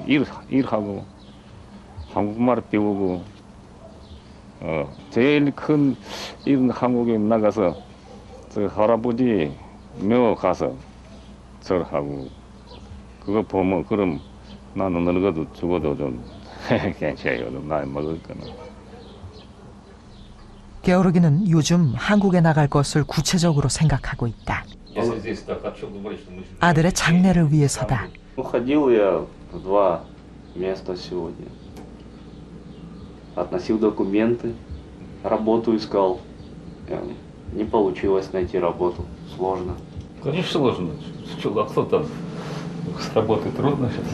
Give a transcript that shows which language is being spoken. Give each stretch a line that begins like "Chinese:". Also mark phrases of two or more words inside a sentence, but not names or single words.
Korean: 일하고 한국말을 배우고 제일 큰 일은 한국에 나가서 저 할아버지 묘 가서 절하고 그거 보면 그럼 나는 늙어도 죽어도 좀 괜찮아요. 나이 먹을 거는. 게오르기는 요즘 한국에 나갈 것을 구체적으로 생각하고 있다. 아들의 장래를 위해서다.
Russian: Ходил я в 2 места сегодня. Относил документы, работу искал. Не получилось найти работу. Сложно. Конечно, сложно. А кто там с работы трудно сейчас?